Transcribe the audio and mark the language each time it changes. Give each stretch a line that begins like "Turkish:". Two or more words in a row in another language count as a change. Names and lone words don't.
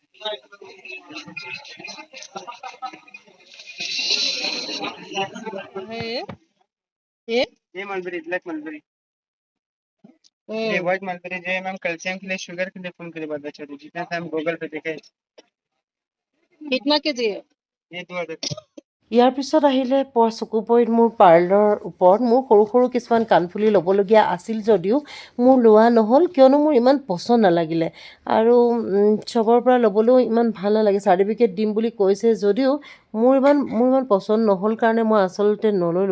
Hindi: ये ये मलबेरी,
English: black mulberry,
Hindi: ये
English: white mulberry
Hindi: जो है मैम कैल्शियम के लिए, शुगर के लिए, खून के लिए बहुत अच्छा है। जितना हम गूगल पे देखे, कितना केजी है? ये 2000।
Assamese: ইয়াৰ পিছত আহিলে চকু পৰিত মোৰ পাৰ্লৰ ওপৰত মোৰ সৰু সৰু কিছুমান কাণফুলি ল'বলগীয়া আছিল যদিও মোৰ লোৱা নহ'ল, কিয়নো মোৰ ইমান পচন্দ নালাগিলে আৰু চবৰ পৰা ল'বলৈও ইমান ভাল নালাগে। চাৰ্টিফিকেট দিম বুলি কৈছে যদিও মোৰ ইমান পচন্দ নহ'ল কাৰণে মই আচলতে নল'লোঁ।